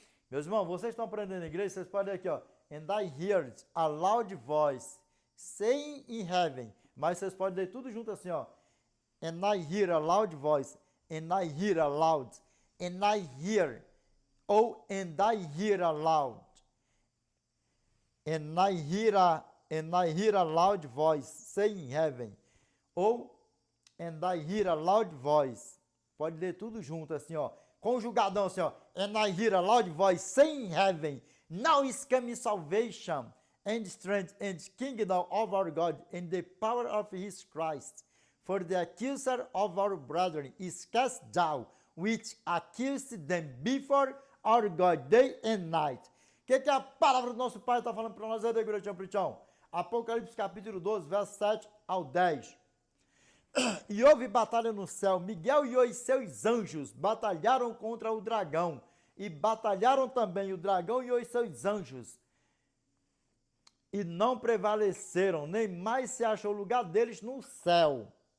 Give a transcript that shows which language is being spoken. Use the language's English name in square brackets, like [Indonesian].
[Portuguese] Meus irmãos, vocês estão aprendendo na igreja, vocês podem aqui, ó. [English] And I heard a loud voice saying in heaven. [Portuguese] Mas vocês podem ler tudo junto assim, ó. [English] And I hear a loud voice. And I hear a loud. And I hear. Oh, and I hear a loud. And I hear a loud voice saying in heaven. [Portuguese] Ou, [English] and I hear a loud voice. [Portuguese] Pode ler tudo junto assim, ó. Conjugadão assim, ó. [English] And I hear a loud voice saying in heaven. Now is coming salvation and strength and kingdom of our God and the power of his Christ. For the accuser of our brethren is cast down, which accused them before our God day and night. [Portuguese] O que a palavra do nosso Pai está falando para nós, Apocalipse capítulo 12, verso 7 ao 10. E houve batalha no céu, Miguel e os seus anjos batalharam contra o dragão, e batalharam também o dragão e os seus anjos, e não prevaleceram, nem mais se achou lugar deles no céu.